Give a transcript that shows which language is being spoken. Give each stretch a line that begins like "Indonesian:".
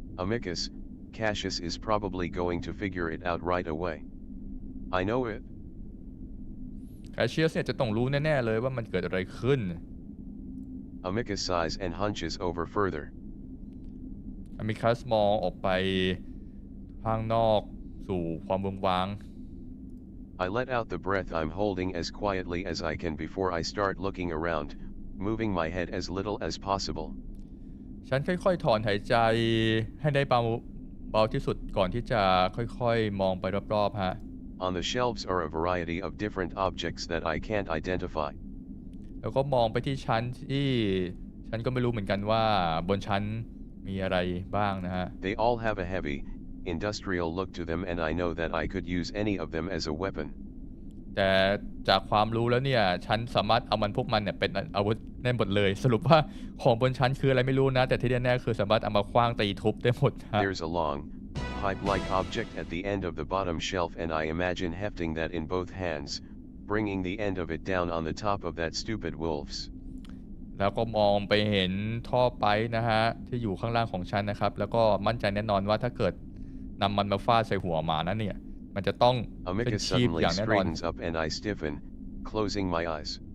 English: Amicus, Cassius is probably going to figure it out right away. I know it.
Thai: Cassius เนี่ยจะต้องรู้แน่ๆเลยว่ามันเกิดอะไรขึ้น
English: Amicus sighs and hunches over further.
Thai: Amicus มองออกไปข้างนอกสู่ความเวิ้งว้าง
English: I let out the breath I'm holding as quietly as I can before I start looking around, moving my head as little as possible.
Thai: ฉันค่อยๆถอนหายใจให้ได้เบาที่สุดก่อนที่จะค่อยๆมองไปรอบๆฮะ
English: On the shelves are a variety of different objects that I can't identify.
Thai: แล้วก็มองไปที่ชั้นที่ฉันก็ไม่รู้เหมือนกันว่าบนชั้นมีอะไรบ้างนะฮะ
English: They all have a heavy, industrial look to them and I know that I could use any of them as a weapon.
Thai: แต่จากความรู้แล้วเนี่ยฉันสามารถเอาพวกมันเนี่ยเป็นอาวุธได้หมดเลยสรุปว่าของบนชั้นคืออะไรไม่รู้นะแต่ที่แน่ๆคือสามารถเอามาขว้างตีทุบได้หมดฮะ
English: There's a long, pipe-like object at the end of the bottom shelf and I imagine hefting that in both hands, bringing the end of it down on the top of that stupid wolf's.
Thai: แล้วก็มองไปเห็นท่อไปนะฮะที่อยู่ข้างล่างของฉันนะครับแล้วก็มั่นใจแน่นอนว่าถ้าเกิดนำมันมาฟาดใส่หัวหมานั้นเนี่ยมันจะต้องเป็น
English: Amicus ชีพ suddenly
Thai: อย่างแน่นอน
English: straightens up and I stiffen, closing my eyes.